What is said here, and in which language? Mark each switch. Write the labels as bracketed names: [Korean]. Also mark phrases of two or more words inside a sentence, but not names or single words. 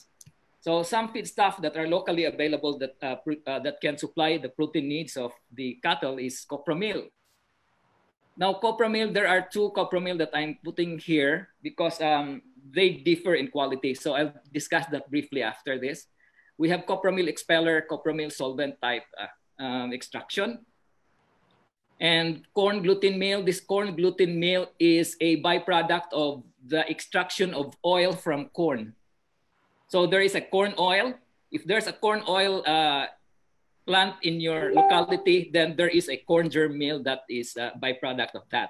[English] So some feedstuff that are locally available that can supply the protein needs of the cattle is copra meal. Now, copra meal, there are two copra meal that I'm putting here because they differ in quality. So I'll discuss that briefly after this. We have copramyl expeller, copramyl solvent type extraction. And corn gluten meal, this corn gluten meal is a byproduct of the extraction of oil from corn. So there is a corn oil. If there's a corn oil plant in your locality, then there is a corn germ meal that is a byproduct of that.